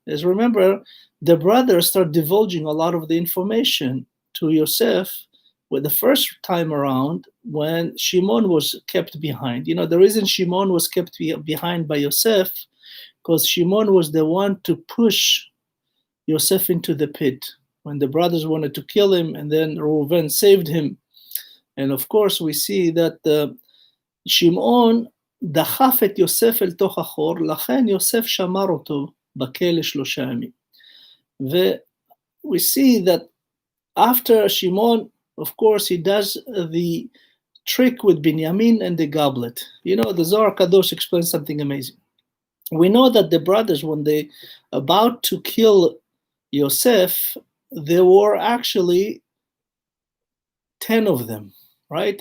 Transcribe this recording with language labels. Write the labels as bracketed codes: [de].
[en] As remember, the brothers start divulging a lot of the information to Yosef with the first time around when Shimon was kept behind. The reason Shimon was kept behind by Yosef, because Shimon was the one to push Yosef into the pit when the brothers wanted to kill him, and then Reuven saved him. And of course, we see that Shimon [he] דחף את יוסף אל תוך החור, לכן יוסף שמר אותו בכלא 3 ימים. [en] We see that after Shimon, of course, he does the trick with Binyamin and the goblet. The Zohar Kadosh explains something amazing. We know that the brothers, when they about to kill Yosef, there were actually 10 of them, right?